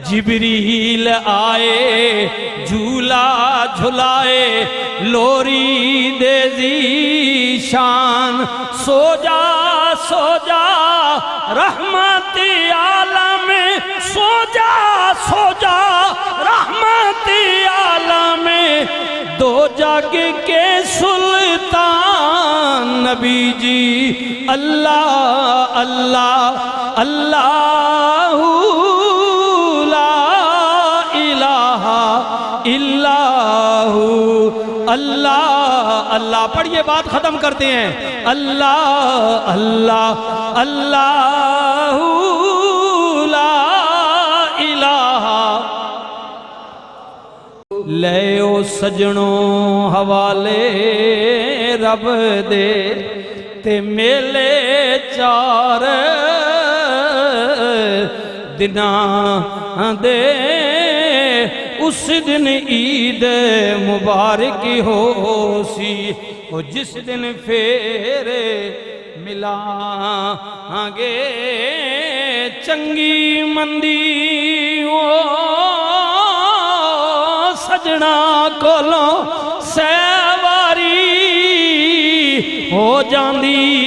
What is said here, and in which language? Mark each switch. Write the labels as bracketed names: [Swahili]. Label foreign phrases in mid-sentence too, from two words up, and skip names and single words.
[Urdu] جبریل آئے جھولا جھلائے لوری دے ذیشان، سو جا رحمتِ عالم، سو جا رحمتِ عالم، دو جگ کے سلطان نبی جی. [Arabic] الله الله اللهُ لا إله إلا هو، الله الله. [Urdu] پڑھیے، بات ختم کرتے ہیں. [Arabic] الله الله اللهُ لا إله. [Punjabi] لے او سجنو حوالے رب دے تے میلے چار دناں دے، اس دن عید مبارک ہو سی، وہ جس دن فیر ملاں گے چنگی مندی او سجنا کولوں سواری ہو جاندی.